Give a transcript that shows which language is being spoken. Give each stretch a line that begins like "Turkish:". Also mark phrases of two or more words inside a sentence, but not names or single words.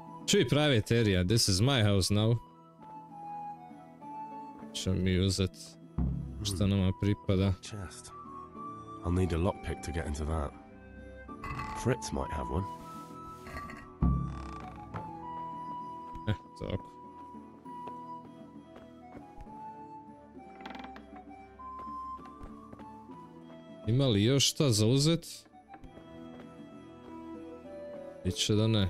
Croatian: Čuj,
English: private area, this is my house now.
Croatian: Ćemo mi uzet što nama pripada.
English: Chest. I'll need a lockpick to get into that. Fritz might have one.
Croatian: Tako. Ima li još šta za uzet? Iće da ne.